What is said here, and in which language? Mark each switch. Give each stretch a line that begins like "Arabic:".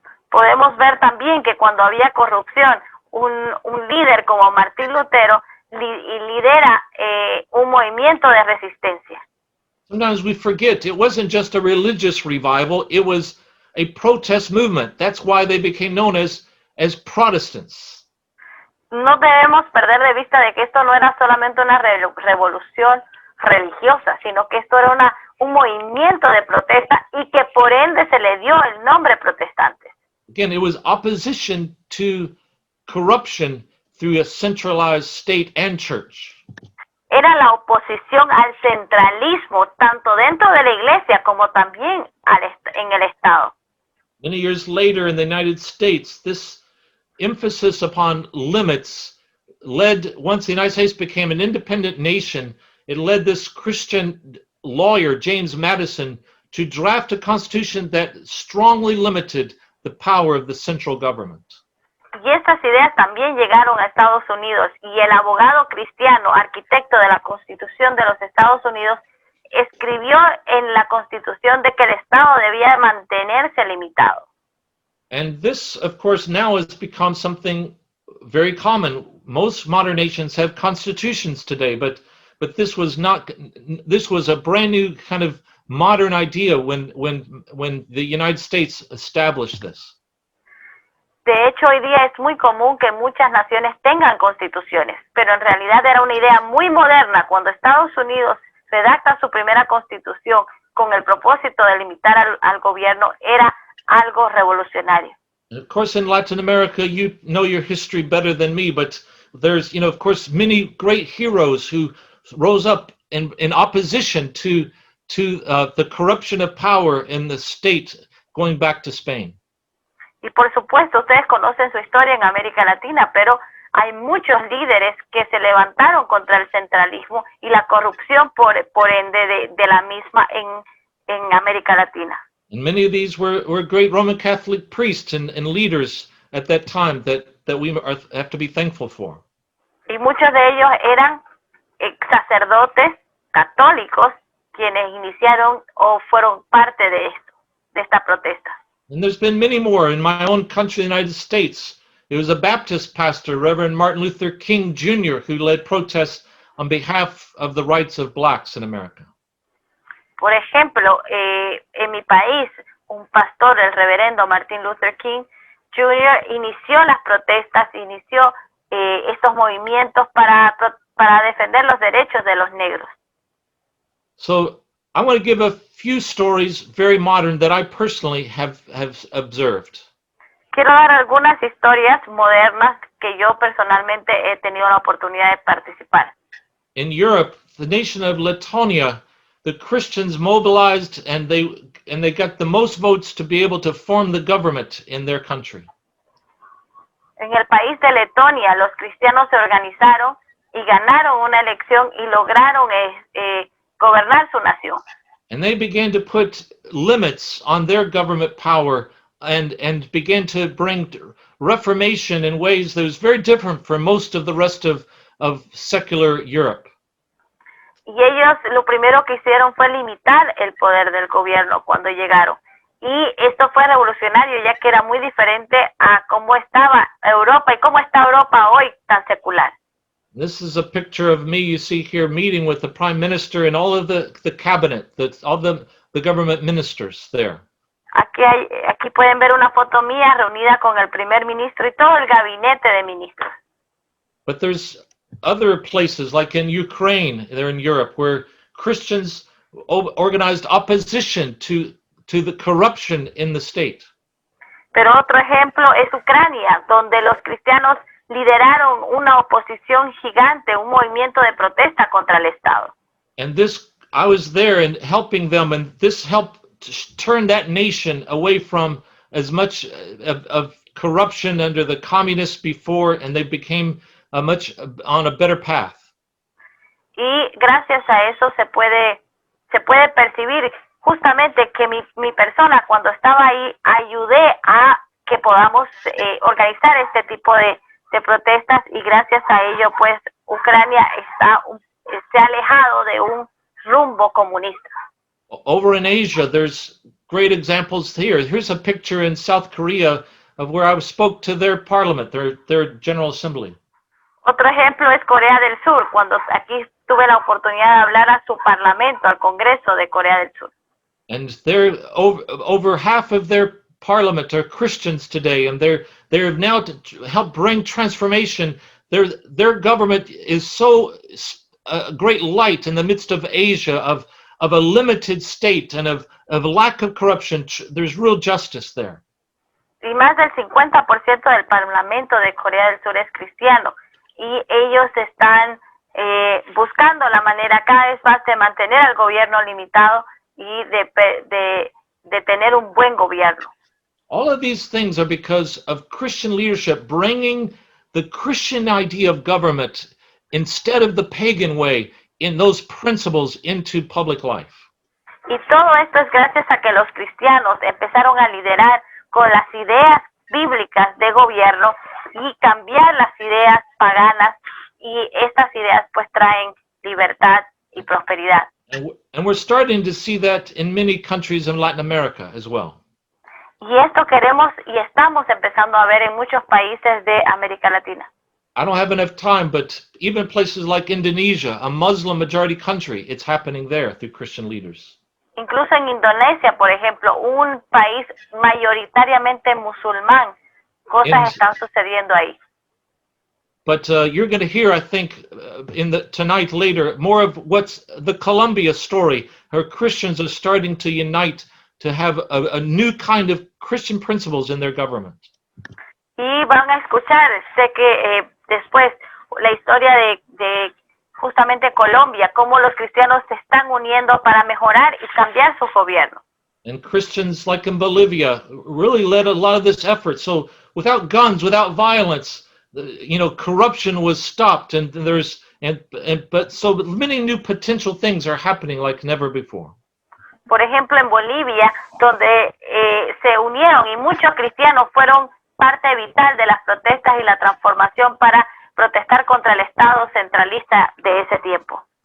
Spanish: Podemos ver también que cuando había corrupción, un líder como Martín Lutero lidera un movimiento de resistencia.
English: Sometimes we forget it wasn't just a religious revival, it was a protest movement. That's why they became known as Protestants.
Spanish: No debemos perder de vista de que esto no era solamente una revolución religiosa, sino que esto era un movimiento de protesta y que por ende se le dio el nombre protestantes.
English: Again, it was opposition to corruption through a centralized state and church.
Spanish: Era la oposición al centralismo, tanto dentro de la iglesia como también en el Estado.
English: Many years later in the United States, this emphasis upon limits led, once the United States became an independent nation, it led this Christian lawyer, James Madison, to draft a constitution that strongly limited the power of the central government.
Spanish: Y estas ideas también llegaron a Estados Unidos y el abogado cristiano, arquitecto de la Constitución de los Estados Unidos, escribió en la Constitución de que el Estado debía mantenerse limitado.
English: And this, of course, now has become something very common. Most modern nations have constitutions today, but this was not. This was a brand new kind of modern idea when the United States established this.
Spanish: De hecho, hoy día es muy común que muchas naciones tengan constituciones, pero en realidad era una idea muy moderna cuando Estados Unidos redacta su primera constitución con el propósito de limitar al gobierno. Era algo revolucionario.
English: Of course, in Latin America, you know your history better than me, but there's, of course, many great heroes who rose up in opposition to the corruption of power in the state going back to Spain.
Spanish: Y por supuesto, ustedes conocen su historia en América Latina, pero hay muchos líderes que se levantaron contra el centralismo y la corrupción por ende de la misma en América Latina.
English: And many of these were great Roman Catholic priests and leaders at that time that we have to be thankful for.
Spanish: Y muchos de ellos eran sacerdotes católicos quienes iniciaron o fueron parte de esto, de esta protesta.
English: And there's been many more in my own country, the United States. It was a Baptist pastor, Reverend Martin Luther King Jr., who led protests on behalf of the rights of blacks in America.
Spanish: Por ejemplo, en mi país, un pastor, el reverendo Martin Luther King Jr., inició las protestas, inició estos movimientos para defender los derechos de los negros.
English: So I want to give a few stories, very modern, that I personally have observed.
Spanish: Quiero dar algunas historias modernas que yo personalmente he tenido la oportunidad de participar.
English: In Europe, the nation of Letonia, the Christians mobilized and they got the most votes to be able to form the government in their country.
Spanish: En el país de Letonia, los cristianos se organizaron y ganaron una elección y lograron gobernar su nación.
English: And they began to put limits on their government power and began to bring reformation in ways that was very different from most of the rest of secular Europe.
Spanish: Y ellos lo primero que hicieron fue limitar el poder del gobierno cuando llegaron. Y esto fue revolucionario, ya que era muy diferente a cómo estaba Europa y cómo está Europa hoy tan secular.
English: This is a picture of me, you see here, meeting with the Prime Minister and all of the cabinet, all the government ministers there.
Spanish: Aquí pueden ver una foto mía reunida con el primer ministro y todo el gabinete de ministros.
English: But there's other places, like in Ukraine, there in Europe, where Christians organized opposition to the corruption in the state.
Spanish: Pero otro ejemplo es Ucrania, donde los cristianos lideraron una oposición gigante, un movimiento de protesta contra el Estado.
English: And this, I was there and helping them, and this helped turn that nation away from as much of corruption under the communists before, and they became much on a better path.
Spanish: Y gracias a eso se puede percibir justamente que mi persona, cuando estaba ahí, ayudé a que podamos organizar este tipo de protestas, y gracias a ello pues Ucrania se ha alejado de un rumbo comunista.
English: Over in Asia, there's great examples here. Here's a picture in South Korea of where I spoke to their parliament, their General Assembly.
Spanish: Otro ejemplo es Corea del Sur, cuando aquí tuve la oportunidad de hablar a su parlamento, al Congreso de Corea del Sur.
English: And they're over half of their parliament are Christians today, and they're now to help bring transformation. Their government is so a great light in the midst of Asia, of a limited state and of lack of corruption. There's real justice there.
Spanish: Y más del 50% del parlamento de Corea del Sur es cristiano, y ellos están buscando la manera cada vez más de mantener al gobierno limitado y de tener un buen gobierno.
English: All of these things are because of Christian leadership bringing the Christian idea of government instead of the pagan way in those principles into public life.
Spanish: Y todo esto es gracias a que los cristianos empezaron a liderar con las ideas bíblicas de gobierno y cambiar las ideas paganas, y estas ideas pues traen libertad y prosperidad.
English: And we're starting to see that in many countries in Latin America as well.
Spanish: Y esto queremos y estamos empezando a ver en muchos países de América Latina.
English: I don't have enough time, but even places like Indonesia, a Muslim majority country, it's happening there through Christian leaders.
Spanish: Incluso en Indonesia, por ejemplo, un país mayoritariamente musulmán, cosas están sucediendo ahí.
English: But you're going to hear, I think, tonight later, more of what's the Colombia story, where Christians are starting to unite to have a new kind of Christian principles in their government.
Spanish: Y van a escuchar, sé que después, la historia de justamente Colombia, cómo los cristianos se están uniendo para mejorar y cambiar su gobierno.
English: And Christians, like in Bolivia, really led a lot of this effort. So without guns, without violence, corruption was stopped, and but so many new potential things are happening like never before.
Spanish: Por ejemplo, en Bolivia, donde se unieron y muchos cristianos fueron parte vital de las protestas y la transformación para protestar contra el Estado centralista de ese tiempo.